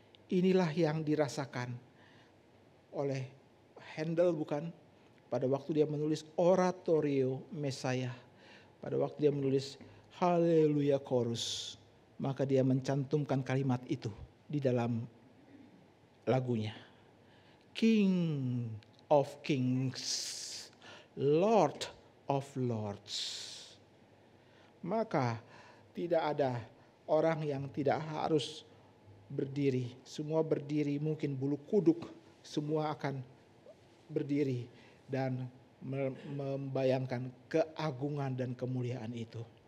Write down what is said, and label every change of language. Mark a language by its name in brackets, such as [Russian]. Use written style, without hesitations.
[Indonesian] Inilah yang dirasakan oleh Handel bukan? Pada waktu dia menulis Oratorio Mesaya. Pada waktu dia menulis Haleluya Chorus. Maka dia mencantumkan kalimat itu di dalam lagunya. [English] King of Kings, Lord of Lords. [Indonesian] Maka tidak ada orang yang tidak harus berdiri. Semua berdiri, mungkin bulu kuduk semua akan berdiri dan membayangkan keagungan dan kemuliaan itu.